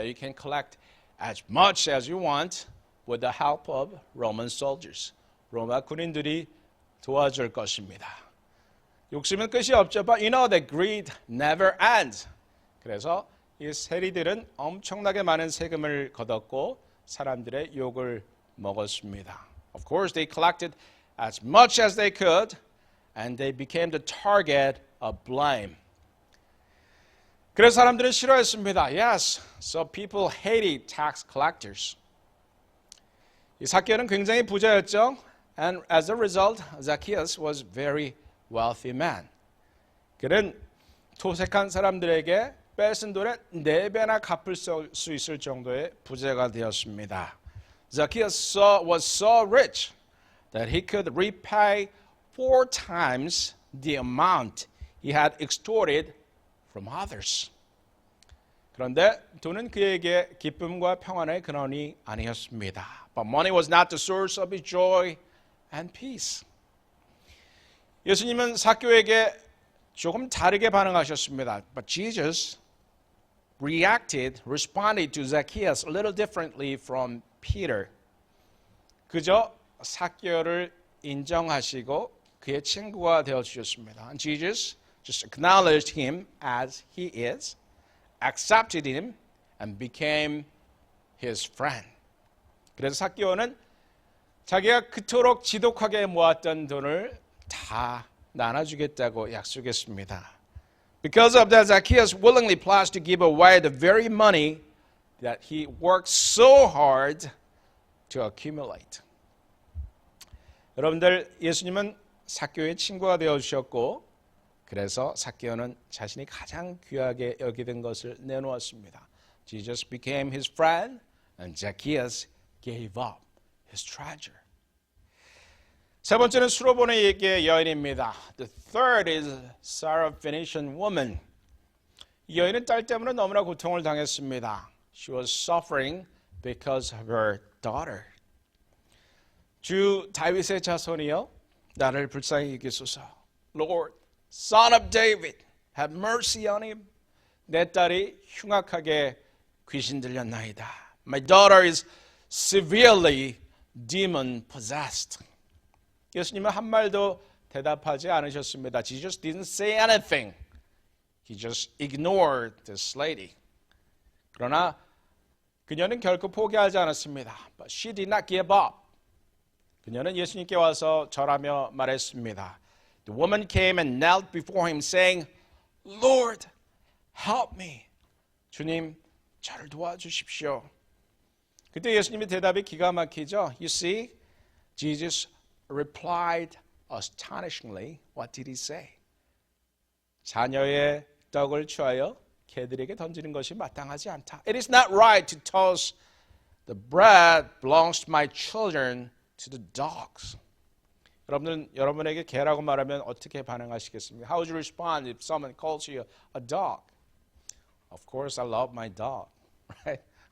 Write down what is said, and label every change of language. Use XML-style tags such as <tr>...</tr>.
<en>You can collect as much as you want with the help of Roman soldiers.</en> <ko>로마 군인들이 도와줄 것입니다. 욕심은 끝이 없죠.</ko> <en>But you know that greed never ends.</en> <ko>그래서 이 세리들은 엄청나게 많은 세금을 걷었고 사람들의 욕을 먹었습니다.</ko> <en>Of course, they collected as much as they could, and they became the target of blame.</en> <ko>그래서 사람들은 싫어했습니다.</ko> <en>Yes, so people hated tax collectors.</en> <ko>이 삭개오는 굉장히 부자였죠.</ko> <en>And as a result, Zacchaeus was very wealthy man.</en> <ko>그는 토색한 사람들에게 뺏은 돈의 4배나 갚을 수 있을 정도의 부자가 되었습니다.</ko> <en>Zacchaeus was so rich that he could repay 4 times the amount he had extorted from others.</en> <ko>그런데 돈은 그에게 기쁨과 평안의 근원이 아니었습니다.</ko> <en>But money was not the source of his joy and peace.</en> <ko>예수님은 삭개오에게 조금 다르게 반응하셨습니다.</ko> <en>But Jesus responded to Zacchaeus a little differently from Peter.</en> <ko>그저 삭개오를 인정하시고 그의 친구가 되어 주셨습니다.</ko> <en>And Jesus just acknowledged him as he is, accepted him, and became his friend.</en> <ko>그래서 삭개오는 자기가 그토록 지독하게 모았던 돈을 다 나눠주겠다고 약속했습니다.</ko> <en>Because of that, Zacchaeus willingly pledged to give away the very money that he worked so hard to accumulate.</en> <ko>여러분들, 예수님은 삭개오의 친구가 되어주셨고 그래서 삭개오는 자신이 가장 귀하게 여기던 것을 내놓았습니다.</ko> <en>Jesus became his friend and Zacchaeus gave up his treasure.</en> <ko>세 번째는 수로보니의 여인입니다.</ko> <en>The third is Syrophoenician woman.</en> <ko>이 여인은 딸 때문에 너무나 고통을 당했습니다.</ko> <en>She was suffering because of her daughter.</en> <ko>주 다윗의 자손이여 나를 불쌍히 여기소서.</ko> <en>Lord, son of David, have mercy on him.</en> <ko>내 딸이 흉악하게 귀신 들렸나이다.</ko> <en>My daughter is severely demon possessed.</en> <ko>예수님은 한 말도 대답하지 않으셨습니다.</ko> <en>Jesus didn't say anything. He just ignored this lady.</en> <ko>그러나 그녀는 결코 포기하지 않았습니다.</ko> <en>But she did not give up.</en> <ko>그녀는 예수님께 와서 절하며 말했습니다.</ko> <en>The woman came and knelt before him saying, Lord, help me.</en> <ko>주님, 저를 도와주십시오. 그때 예수님의 대답이 기가 막히죠.</ko> <en>You see, Jesus replied astonishingly. What did he say?</en> <ko>자녀의 떡을 취하여 개들에게 던지는 것이 마땅하지 않다.</ko> <en>It is not right to toss the bread belongs to my children to the dogs.</en> <ko>여러분에게 개라고 말하면 어떻게 반응하시겠습니까?</ko> <en>How would you respond if someone calls you a dog? Of course, I love my dog, right?</en>